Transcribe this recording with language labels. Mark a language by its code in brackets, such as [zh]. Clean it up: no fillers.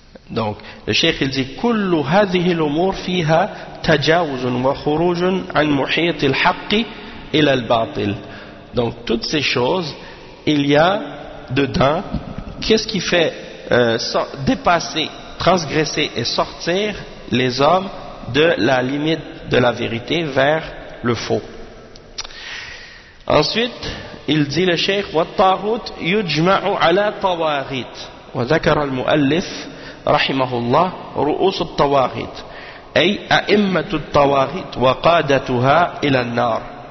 [fr] Donc, le cheikh il dit [ar] كُلُّ هَذِهِ الْأُمُورِ فِيهَا تَجَاوُزٌ وَخُرُوجٌ عَنْ مُحِيطِ الْحَقِّ إِلَى الْبَاطِلِ. [fr] Donc, toutes ces choses, il y a dedans, qu'est-ce qui fait dépasser, transgresser et sortir les hommes de la limite de la vérité vers le faux. Ensuite, il dit le cheikh [ar] وَالطَّاغُوتُ يُجْمَعُ عَلَى طَوَارِيتِ وَذَكَرَ الْمُؤَلِّفُ رَحِمَهُ اللَّهُ رُؤُوسُ الطَّوَارِيتِ أي أَئِمَّةُ الطَّوَارِيتِ وَقَادَتُهَا إِلَى النَّارِ.